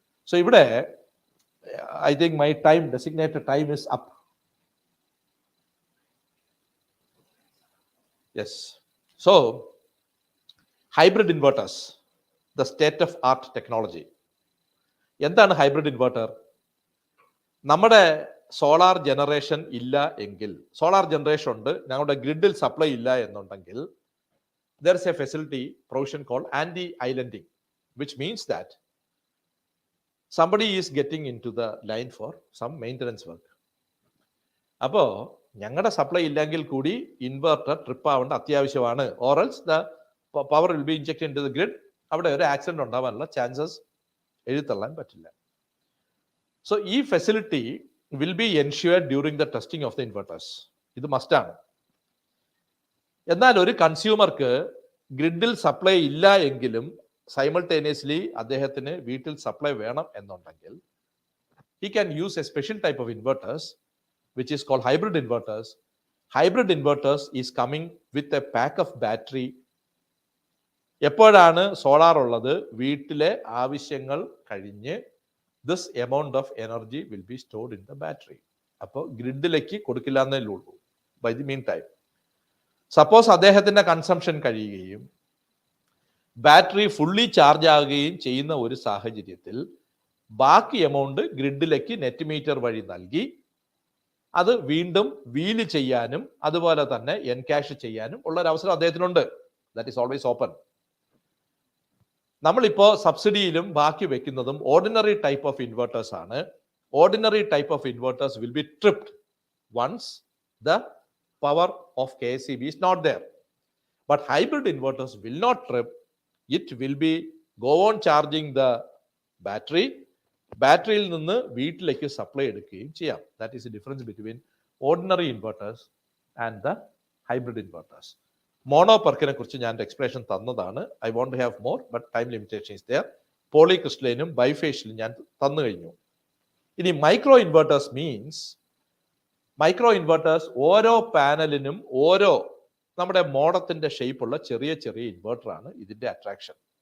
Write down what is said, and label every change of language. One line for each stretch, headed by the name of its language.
English: So ഇവിടെ I think my time, designated time is up. Yes. So hybrid inverters, the state of art technology.
Malayalam: എന്താണ് hybrid inverter? നമ്മുടെ solar generation ഇല്ല എങ്കിൽ, solar generation ഉണ്ട്, ഞങ്ങളുടെ ഗ്രിഡിൽ സപ്ലൈ ഇല്ല എന്നുണ്ടെങ്കിൽ,
English: there is a facility provision called anti-islanding, which means that somebody is getting into the line for some maintenance work.
Malayalam: അപ്പോൾ ഞങ്ങളുടെ സപ്ലൈ ഇല്ലെങ്കിൽ കൂടി ഇൻവെർട്ടർ ട്രിപ്പ് ആവേണ്ട അത്യാവശ്യമാണ്.
English: or else the power will be injected into the grid.
Malayalam: അവിടെ ഒരു accident ഉണ്ടാവാനുള്ള chances എഴുതള്ളാൻ പറ്റില്ല.
English: So ഈ facility will be ensured during the testing of the inverters.
Malayalam: ഇത് മസ്റ്റാണ്. എന്നാൽ ഒരു കൺസ്യൂമർക്ക് ഗ്രിഡിൽ സപ്ലൈ ഇല്ല എങ്കിലും സൈമൾട്ടേനിയസ്ലി അദ്ദേഹത്തിന് വീട്ടിൽ സപ്ലൈ വേണം എന്നുണ്ടെങ്കിൽ,
English: he can use a special type of inverters which is called hybrid inverters. Hybrid inverters is coming with a pack of battery.
Malayalam: എപ്പോഴാണ് സോളാർ ഉള്ളത്, വീട്ടിലെ ആവശ്യങ്ങൾ കഴിഞ്ഞ്
English: This amount of energy will be stored in the battery.
Malayalam: അപ്പോൾ ഗ്രിഡിലേക്ക് കൊടുക്കില്ല എന്നേ ഉള്ളൂ.
English: by the mean time
Malayalam: suppose അദ്ദേഹത്തിന്റെ കൺസംഷൻ കഴിയുകയും ബാറ്ററി ഫുള്ളി ചാർജ് ആകുകയും ചെയ്യുന്ന ഒരു സാഹചര്യത്തിൽ ബാക്കി എമൗണ്ട് ഗ്രിഡിലേക്ക് നെറ്റ് മീറ്റർ വഴി നൽകി അത് വീണ്ടും വീല് ചെയ്യാനും അതുപോലെ തന്നെ എൻകാഷ് ചെയ്യാനും ഉള്ള ഒരു അവസരം അദ്ദേഹത്തിനുണ്ട്.
English: That is always open.
Malayalam: നമ്മളിപ്പോൾ സബ്സിഡിയിലും ബാക്കി വെക്കുന്നതും ഓർഡിനറി ടൈപ്പ് ഓഫ് ഇൻവെർട്ടേഴ്സ് ആണ്.
English: Ordinary type of inverters will be tripped once the power off KSEB is not there. But hybrid inverters will not trip. It will be go on charging the battery.
Malayalam: ബാറ്ററിയിൽ നിന്ന് വീട്ടിലേക്ക് supply എടുക്കുകയും ചെയ്യാം.
English: That is the difference between ordinary inverters and the hybrid inverters.
Malayalam: മോണോപെർക്കിനെ കുറിച്ച് ഞാൻ explanation തന്നതാണ്.
English: I want to have more, but time limitation is there.
Malayalam: പോളിക്രിസ്റ്റലിനും ബൈഫേഷ്യലും ഞാൻ തന്നു കഴിഞ്ഞു. ഇനി micro inverters means, micro inverters ഓരോ പാനലിനും ഓരോ നമ്മുടെ മോഡത്തിന്റെ ഷേപ്പുള്ള ചെറിയ ചെറിയ ഇൻവെർട്ടറാണ് ഇതിന്റെ അട്രാക്ഷൻ.